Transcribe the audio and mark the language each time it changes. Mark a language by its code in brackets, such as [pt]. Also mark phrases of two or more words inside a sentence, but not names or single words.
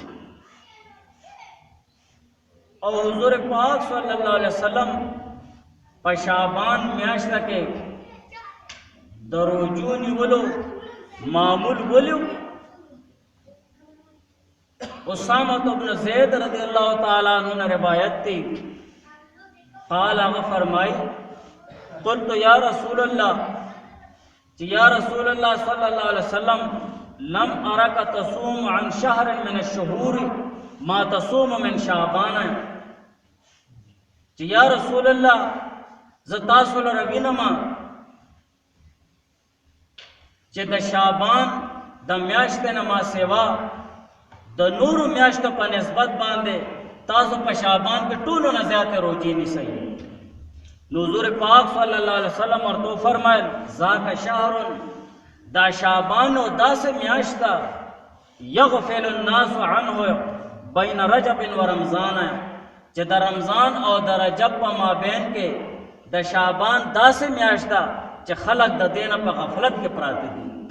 [ps] او حضور پاک [ar] صلی الله علیه وسلم [ps] په شعبان میاشت کې د روزو نیولو معمول ولو. [ar] اسامہ بن زید رضی اللہ تعالی عنہ [ps] نے روایت دی، [ar] قال [ps] هغه فرمائی [ar] قلت یا رسول اللہ، یا رسول اللہ صلی اللہ علیہ وسلم لم ارک تصوم عن شهر من الشهور ما تصوم من شعبان، یا رسول اللہ [ps] زتاسو لروینما چې د شعبان د میاشتې نه ما سوا د نورو میاشتو په نسبت باندې تاسو په شعبان کې ټولو نه زیاتې روزې نیسئ. نو حضور پاک [ar] صلی اللہ علیہ وسلم [ps] ورته فرمایل [ar] ذاک شهر [ps] دا شعبان او داسې میاشت ده [ar] یغفل الناس عنه بین رجب و رمضان [ps] چې د رمضان او د رجب په مابین کې د شعبان داسې میاشت ده چې خلق د دینه په غفلت کې پراته دي